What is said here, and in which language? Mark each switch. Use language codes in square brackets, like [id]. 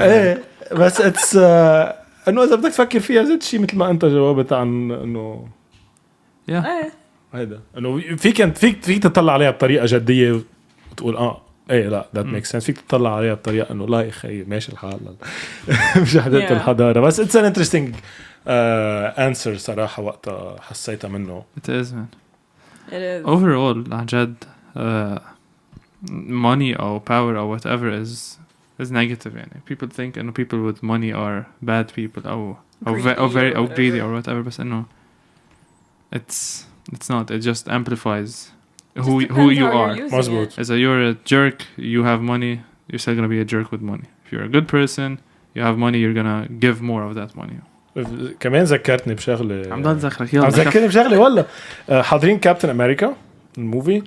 [ar] ايه بس اتس انه اذا بدك تفكر فيها زيت شيء مثل ما انت جاوبت عن انه هيدا انه فيك تطلع عليها بطريقه جديه وتقول ايه لا [en] that makes sense. [ar] فيك تطلع عليها بطريقه انه لا يا اخي ماشي الحال مش حدث الحضاره. بس [en] it's an interesting answer [ar] صراحه وقتها حسيتها منه. [en] It is man. It is. Overall [ar] عن جد [en] money or power or whatever is negative [ar] يعني. [en] People think [ar] إنه [en] people with money are bad people أو very أو greedy or whatever. [ar] بس إنه [en] it's not. It just amplifies who you are. [ar] مزبوط. [en] As you're a jerk, you have money, you're still gonna be a jerk with money. If you're a good person, you have money, you're gonna give more of that money. [ar] كمان ذكرتني بشغله. عم ضل ذكرك يلا. ذكرني بشغله والله. حاضرين كابتن أمريكا الموفي.